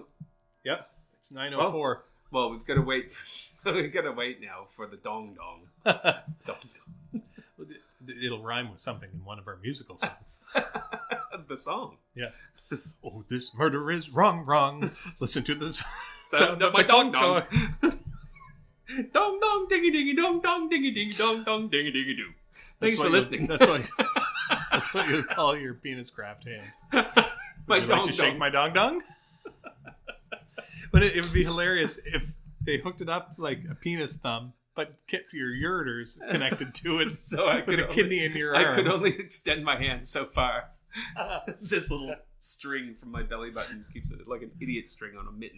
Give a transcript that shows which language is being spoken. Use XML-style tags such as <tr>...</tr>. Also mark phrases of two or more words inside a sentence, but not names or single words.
<en>Yep, it's 9:04. Well, we've got to wait. We've got to wait now for the dong dong. Dong dong. It'll rhyme with something in one of our musical songs. The song. Yeah. Oh, this murder is wrong, wrong. Listen to the Sound of my dong dong. dong. Dong dong diggy diggy dong dong diggy diggy dong dong diggy diggy doo. Thanks for listening. That's what you call your penis craft hand. My Would you dong like to shake dong. my dong dong? But it would be hilarious if they hooked it up like a penis thumb, but kept your ureters connected to it. So I with could a only, kidney in your arm. I could only extend my hand so far. This little string from my belly button keeps it like an idiot string on a mitten.</en>